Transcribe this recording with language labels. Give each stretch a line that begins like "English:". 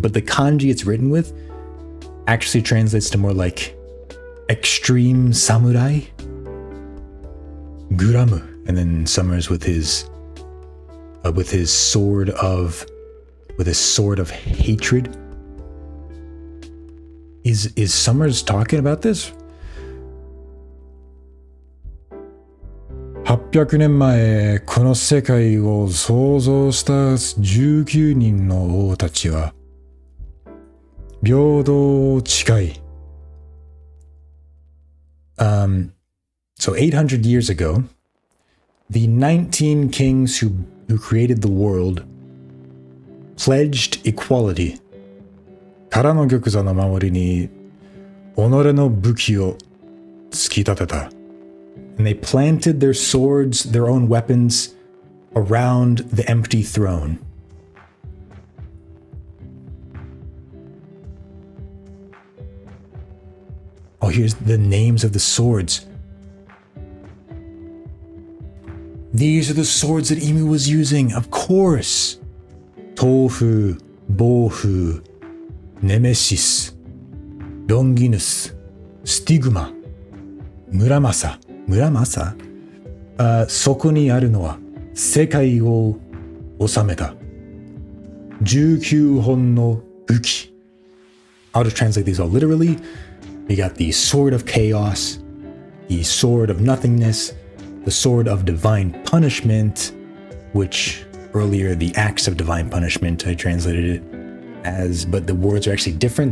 English: But the kanji it's written with actually translates to more like extreme samurai. Guramu, and then Summers with his sword of hatred. Is Summers talking about this?
Japanese: 800年前、この世界を創造した19人の王たちは平等近い。
English: So 800 years ago, the 19 kings who created the world pledged equality.
Japanese: からの玉座の守りに己の武器を突き立てた。
English: And they planted their swords, their own weapons, around the empty throne. Oh, here's the names of the swords. These are the swords that Imu was using, of course. Tofu, Bofu, Nemesis, Longinus, Stigma, Muramasa. Muramasa?
Japanese: そこにあるのは世界を治めた19本の武器.
English: I'll just translate these all literally. We got the sword of chaos, the sword of nothingness, the sword of divine punishment, which earlier the axe of divine punishment I translated it as, but the words are actually different.